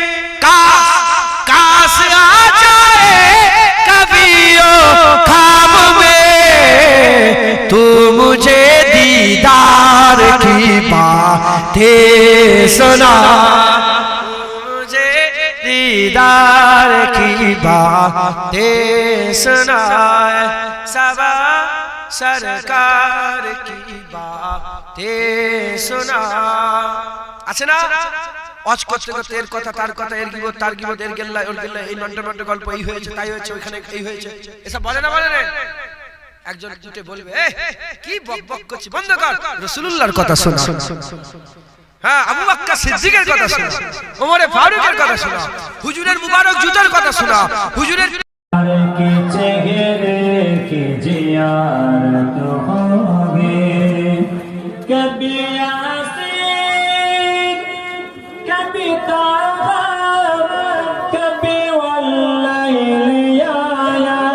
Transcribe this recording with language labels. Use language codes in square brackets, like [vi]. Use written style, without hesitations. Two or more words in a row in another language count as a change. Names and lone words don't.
[ur] کاش آ جائے کبھی خواب میں، تو مجھے دیدار کی باتیں سنا، مجھے دیدار کی باتیں سنا، سبا سرکار کی باتیں سنا، [bn] আছে না অজ করতে করতে এর কথা তার কথা এর গিবত তার গিবত এর গেল্লা ওর গেল্লা এই নন্টে গল্প এই হয়েছে তাই হয়েছে ওখানে এই হয়েছে এসব বলে না একজন দুটে বলবে কি বকবক করছিস বন্ধ কর, রাসূলুল্লাহর কথা শোনা, হ্যাঁ আবু বকর সিদ্দিকের কথা শোনা, ওমর ফারুকের কথা শোনা, হুজুরের মুবারক জুতার কথা শোনা, হুজুরের [ur] کے چہرے کی زیارت ہوگی، کبھی یاسین کبھی طٰہٰ کبھی واللیل آیا,